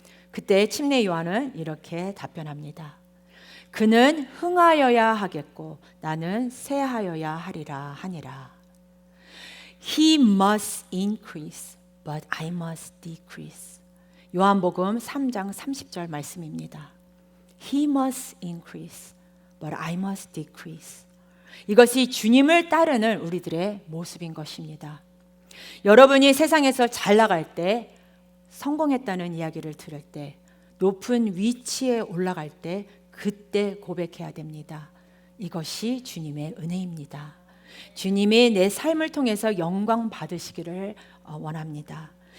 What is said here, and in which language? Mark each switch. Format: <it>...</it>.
<ko>그때 침례 요한은 이렇게 답변합니다. 그는 흥하여야 하겠고 나는 쇠하여야 하리라 하니라.</ko> <en>He must increase, but I must decrease.</en> <ko>요한복음 3장 30절 말씀입니다.</ko> <en>He must increase, but I must decrease.</en> <ko>이것이 주님을 따르는 우리들의 모습인 것입니다. 여러분이 세상에서 잘 나갈 때, 성공했다는 이야기를 들을 때, 높은 위치에 올라갈 때 그때 고백해야 됩니다. 이것이 주님의 은혜입니다. 주님이 내 삶을 통해서 영광 받으시기를 원합니다.</ko>